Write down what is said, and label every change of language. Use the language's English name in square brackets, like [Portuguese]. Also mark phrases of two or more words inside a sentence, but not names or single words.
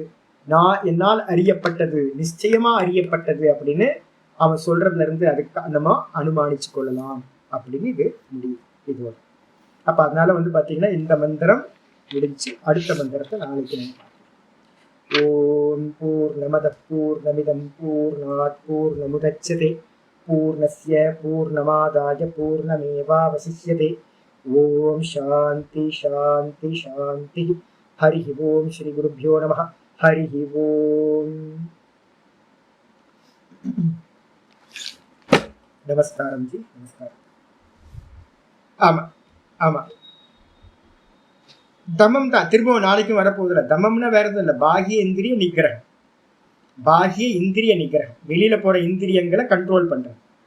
[Tamil] நான் என்னால் அறியப்பட்டது, நிச்சயமா அறியப்பட்டது அப்படின்னு அவன் சொல்றதுல இருந்து அதுக்கு நம்ம அனுமானிச்சு கொள்ளலாம் அப்படின்னு இது முடியும். இது வரும். அப்ப அதனால பாத்தீங்கன்னா இந்த மந்திரம் முடிஞ்சு அடுத்த மந்திரத்தை நாளைக்கு. [Sanskrit] ओम् पूर्णमद पूर्णमिदं पूर्णात् पूर्णमुदच्यते पूर्णस्य पूर्णमादाय पूर्णमेवावशिष्यते. ओम् शान्ति शान्ति शान्ति. हरि ओम्। श्री गुरुभ्यो நமः. हरि ओम्. [Tamil] நமஸ்காரம் ஜி, நமஸ்காரம். ஆமா ஆமா, தமம் தான் திரும்பவும் நாளைக்கும் வரப்போகுதுல. தமம்னா வேற எதுவும் இல்லை, [Sanskrit] बाह्य इन्द्रिय निग्रहं. बाह्य इन्द्रिय निग्रहं, [Tamil] வெளியில போற இந்திரியங்களை கண்ட்ரோல் பண்றது.